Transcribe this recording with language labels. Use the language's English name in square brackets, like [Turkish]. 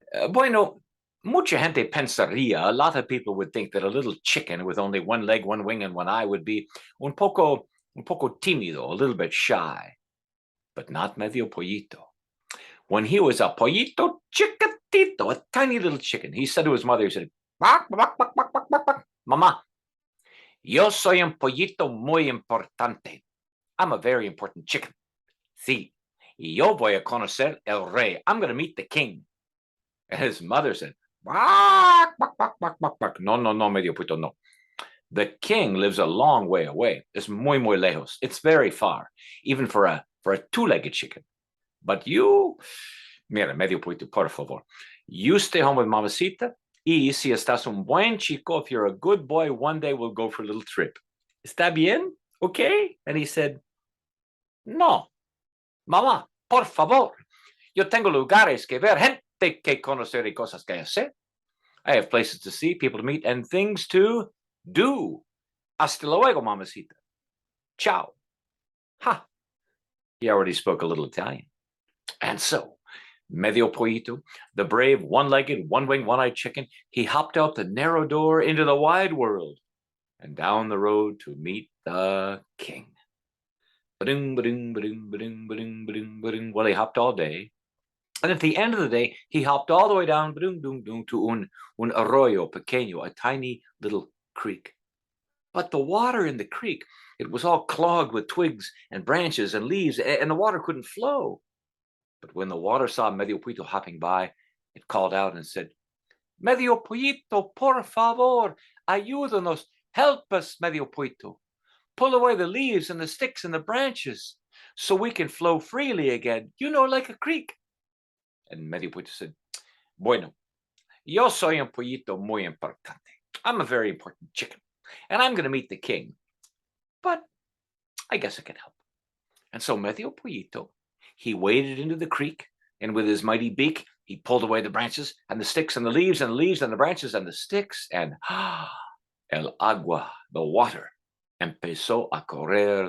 [Spanish] Bueno, mucha gente pensaría, [English] a lot of people would think that a little chicken with only one leg, one wing, and one eye would be [Spanish] un poco tímido, [English] a little bit shy. But not Medio Pollito. When he was a [Spanish] pollito chiquitito, [English] a tiny little chicken, he said to his mother, he said, "Bak, bak, bak, bak, bak, bak, bak. [Spanish] Mama, yo soy un pollito muy importante. [English] I'm a very important chicken. [Spanish] Sí, y yo voy a conocer el rey. [English] I'm going to meet the king." And his mother said, "Bak, bak, bak, bak, bak, bak. No, no, no, Medio Pollito, no. The king lives a long way away. [Spanish] Es muy, muy lejos. [English] It's very far, even for a two-legged chicken. But you, [Spanish] mira, [English] Medio Pollito, [Spanish] por favor, [English] you stay home with Mamacita, [Spanish] y si estás un buen chico, [English] if you're a good boy, one day we'll go for a little trip. [Spanish] ¿Está bien? [English] Okay? And he said, [Spanish] no, mamá, por favor, yo tengo lugares que ver, gente que conocer y cosas que hacer. [English] I have places to see, people to meet, and things to do. [Spanish] Hasta luego, Mamacita. Ciao. Ha! [English] He already spoke a little Italian. And so, Medio Pollito, the brave, one-legged, one-winged, one-eyed chicken, he hopped out the narrow door into the wide world and down the road to meet the king. Ba-ding, ba-ding, ba-ding, ba-ding, ba-ding, ba-ding, ba-ding. Well, he hopped all day. And at the end of the day, he hopped all the way down to [Spanish] un arroyo pequeño, [English] a tiny little creek. But the water in the creek, it was all clogged with twigs and branches and leaves, and the water couldn't flow. But when the water saw Medio Pollito hopping by, it called out and said, "Medio Pollito, [Spanish] por favor, ayúdanos, [English] help us, Medio Pollito. Pull away the leaves and the sticks and the branches so we can flow freely again, like a creek." And Medio Pollito said, [Spanish] "Bueno, yo soy un pollito muy importante. [English] I'm a very important chicken, and I'm going to meet the king. But I guess I can help." And so Medio Pollito, he waded into the creek, and with his mighty beak, he pulled away the branches and the sticks and the leaves and the leaves and the branches and the sticks, and [Spanish] el agua, [English] the water, [Spanish] empezó a correr.